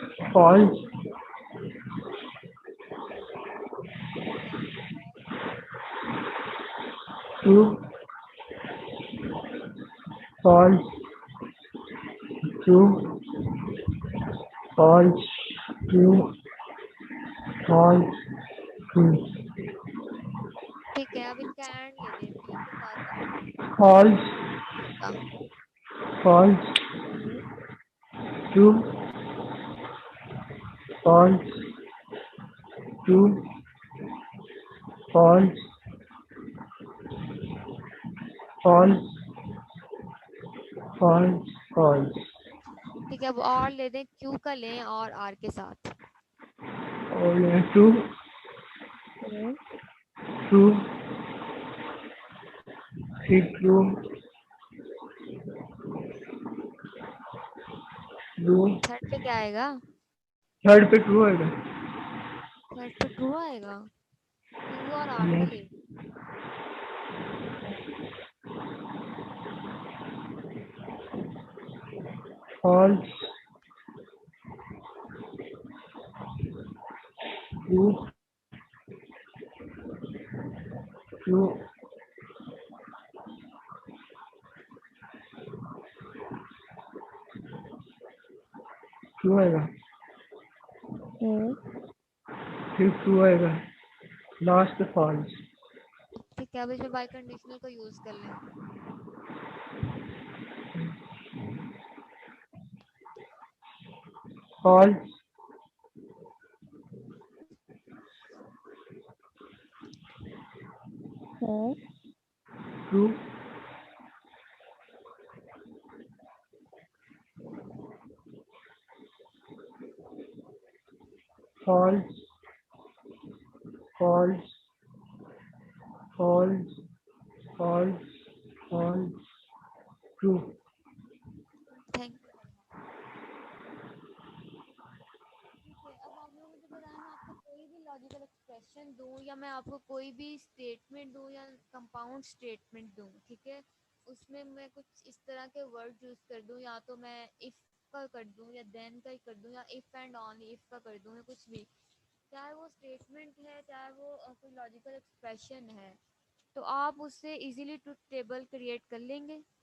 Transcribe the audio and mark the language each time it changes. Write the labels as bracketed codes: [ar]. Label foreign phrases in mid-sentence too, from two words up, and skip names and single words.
[en] false, true, false, true, false, true, false, true, [hi] ठीक है, अब इनका एंड ले लें पी के साथ false, का [en] false, true, false, true, false, false, false, false, [hi] ठीक है। अब और ले दें क्यू का लें और आर के साथ और ये [en] true, true, [hi] फिर [en] true, true, [hi] थर्ड पे क्या आएगा? थर्ड पे true आएगा। थर्ड पे ट्रू आएगा। क्यू और आर का Yes, ले [en] false, true, true, true [hi] आएगा, फिर [en] true [hi] आएगा, लास्ट पे [en] false, [hi] ठीक है। अब इसमें [en] bi conditional [hi] का यूज कर लें। [en] false, true, false, false, false, false, false, true, Thank you. [hi] ठीक है, अब आप लोग मुझे बताएं, मैं आपको कोई भी [en] logical expression [hi] दूं या मैं आपको कोई भी स्टेटमेंट दूं या [en] compound statement [hi] दूं, ठीक है, उसमें मैं कुछ इस तरह के [en] word use [hi] कर दूं, या तो मैं इफ का कर दूं या देन का ही कर दूं या [en] if and only if [hi] का कर दूं या कुछ भी, चाहे वो स्टेटमेंट है चाहे वो कोई [en] logical expression [hi] है, तो आप उससे [en] easily truth table create [hi] कर लेंगे।